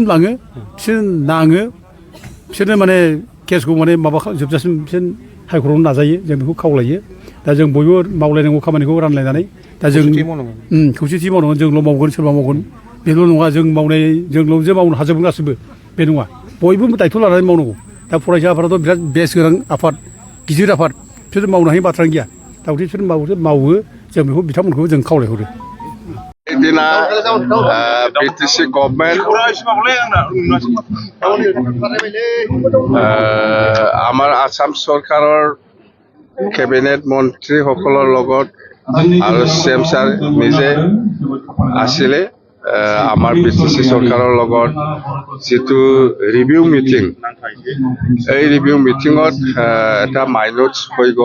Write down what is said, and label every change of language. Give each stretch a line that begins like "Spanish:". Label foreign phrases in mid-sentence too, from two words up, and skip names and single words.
Bodo: लाङो बिसोर नाङो बिसोरनो माने केसखौ माने माबा जोबजासिम बिसोर हाइकर्टआव नाजायो जों बेखौ खावलायो दा जों बयबो मावलायनांगौ खामानिखौ रानलायनानै दा जों खौसेथि मावनांगोन जोंल' मावगोन सोरबा मावगोन बेल' नङा जों मावनाय जोंल' जे मावनो हाजोबगोन गासैबो बे नङा बयबो दायथ' लानानै मावनांगौ दा फरायसा आफादाथ' बिराद बेस गोनां आफाद गिदिर आफाद बिसोर मावनो हायै बाथ्रा गैया दा बिसोर मावो जों बेखौ बिथांमोनखौ जों खावलायहरो
Assamese: बे সেইদিনা
English: British government
Assamese: আমাৰ আসাম চৰকাৰৰ কেবিনেট মন্ত্ৰীসকলৰ লগত আৰু CM ছাৰ নিজে আছিলে আমাৰ BTC চৰকাৰৰ লগত যিটো
English: review meeting
Assamese: এই
English: review meeting
Assamese: এটা মাইনট হৈ গ'ল